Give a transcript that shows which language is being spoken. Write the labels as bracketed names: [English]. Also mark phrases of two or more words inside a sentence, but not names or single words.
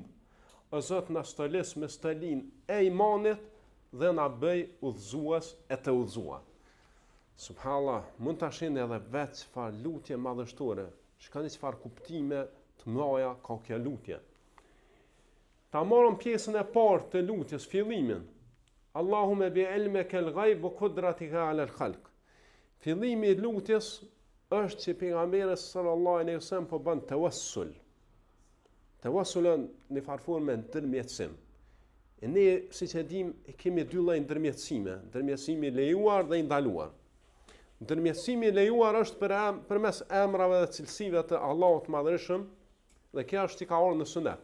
[Albanian] O Zot, na stolis me stolin e imanit dhe na bëj udhëzues e të udhëzuar. Subhanallah, mund ta shihni edhe vetë çfarë lutje madhështore, shikoni çfarë kuptime të mëdha ka kjo lutje. Ta marrim pjesën e parë të lutjes, fillimin. [Arabic] اللهم بعلمك الغيب وقدرتك على الخلق. [Albanian] Fillimi i lutjes është që pejgamberi [Arabic] صلى الله عليه وسلم [Albanian] po bën tawassul. Tawassulën në farforme ndërmjetësim. E ne, siç e dim, kemi dy lloje ndërmjetësime, ndërmjetësimi i lejuar dhe i ndaluar. Ndërmjetësimi i lejuar është përmes emrave dhe cilësive të Allahut të Madhërisëm, dhe kjo është që ka ardhur në sunet.